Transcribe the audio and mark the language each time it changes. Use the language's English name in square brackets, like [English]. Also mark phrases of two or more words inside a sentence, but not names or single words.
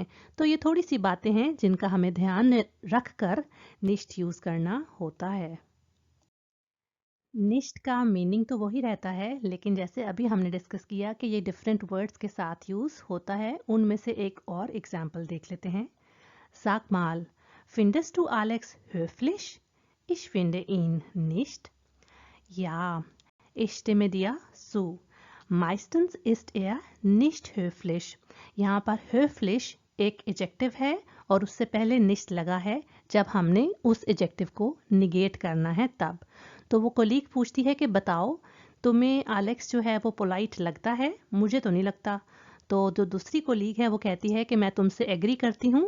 [Hindi] तो ये थोड़ी सी बातें हैं जिनका हमें ध्यान रख कर निश्ट यूज करना होता है। निश्ट का मीनिंग तो वही रहता है, लेकिन जैसे अभी हमने डिस्कस किया कि ये [English] different words [Hindi] के साथ यूज होता है, उनमें से एक और एग्जाम्पल देख लेते हैं। [German] Sag mal, findest du Alex höflich? Ich finde ihn nicht। Ja, ich stimme dir zu। Meistens ist er nicht höflich। [Hindi] यहाँ पर höflich एक एजेक्टिव है और उससे पहले nicht लगा है जब हमने उस एजेक्टिव को निगेट करना है तब। तो वो कोलीग पूछती है कि बताओ, तुम्हें एलेक्स जो है वो पोलाइट लगता है? मुझे तो नहीं लगता। तो जो दूसरी कोलीग है वो कहती है कि मैं तुमसे एग्री करती हूँ।